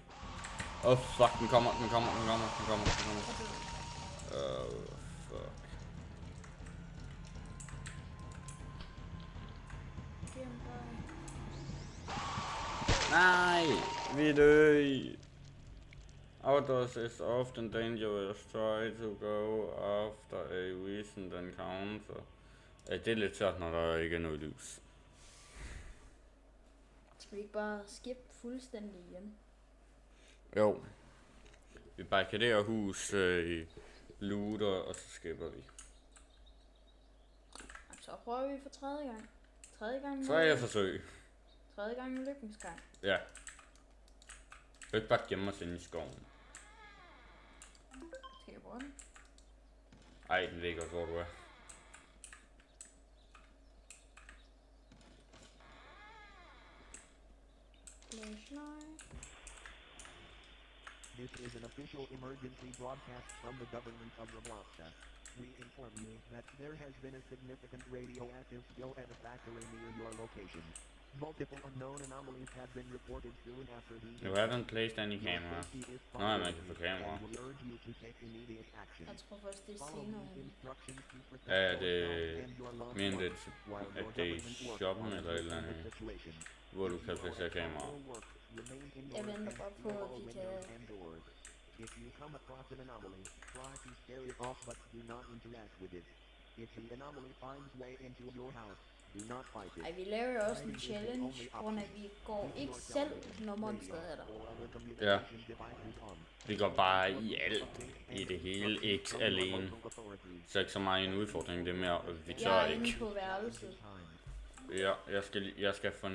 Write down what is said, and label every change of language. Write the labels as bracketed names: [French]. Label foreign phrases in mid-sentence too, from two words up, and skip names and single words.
[Danish] Fuck, den kommer. Fuck. Nej, vi døde. [English] Outdoors is often dangerous. Try to go after a recent encounter. [Danish] Det er lidt svært, når der ikke er noget lys. Skal vi ikke bare skip fuldstændig igen? Jo. Vi barrikaderer hus, looter, og så skipper vi. Så prøver vi for tredje gang. Tredje forsøg. Tredje gang med lykkens gang. Ja. Vi kan ikke bare gemme os inde i skoven. Skal jeg bruge den? Ej, den ved ikke også, hvor du er. Flashlight. [English] This is an official emergency broadcast from the government of Robloxa. We inform you that there has been a significant radioactive spill at a factory near your location. Multiple unknown anomalies have been reported soon after these. You haven't placed any camera. [Danish] Nå, ja, man kan få kamera. [English] I will urge you to take immediate action. [Danish] Jeg tror først, det er [English] Follow [Danish] senere. [English] these instructions to protect [Danish] Ja, det [English] yourself and your loved [Danish] mere end [English] ones [Danish] det, [English] while [Danish] at [English] your [Danish] det er i [English] government works [Danish] shoppen [English] on [Danish] eller et eller [English] addressing [Danish] andet, [English] the situation. [Danish] hvor du [English] If [Danish] kan [English] you [Danish] placere [English] are at [Danish] kamera. [English] home or work, remain indoors [Danish] Jeg venter [English] and [Danish] bare på, [English] seal [Danish] at [English] all [Danish] vi [English] windows [Danish] kan... [English] and doors. If you come across an anomaly, try to scare it off but do not interact with it. If the anomaly finds way into your house, do not fight it. [Danish] Ej, vi laver jo også en challenge, hvor vi går ikke selv, når monsteret er der. Ja. Vi går bare i alt, i det hele, ikke alene. Så ikke så meget en udfordring, det er mere, vi tør Jeg er inde ikke. på værelset. Ja, jeg skal få en